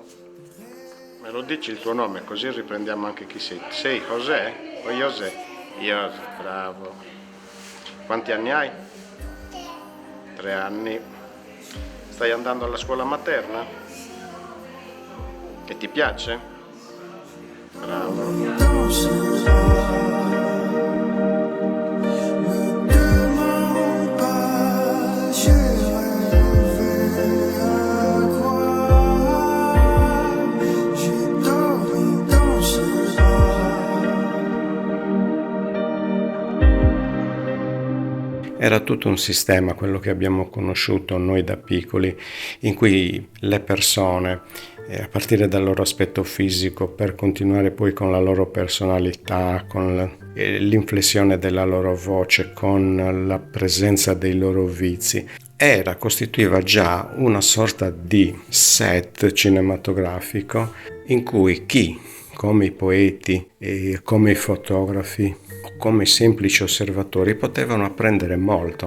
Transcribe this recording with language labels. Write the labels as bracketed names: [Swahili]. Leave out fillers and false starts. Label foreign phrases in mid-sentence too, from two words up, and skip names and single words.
[Italian] Me lo dici il tuo nome così riprendiamo anche chi sei. Sei José o José? José, bravo. Quanti anni hai? 3 anni. Stai andando alla scuola materna? E ti piace? Bravo. [French] Me demande pas, j'ai rêvé à croire, j'ai dormi dans ce bar. [Italian] Era tutto un sistema quello che abbiamo conosciuto noi da piccoli, in cui le persone, a partire dal loro aspetto fisico, per continuare poi con la loro personalità, con l'inflessione della loro voce, con la presenza dei loro vizi, costituiva già una sorta di set cinematografico in cui chi, come i poeti, come i fotografi, come semplici osservatori, potevano apprendere molto.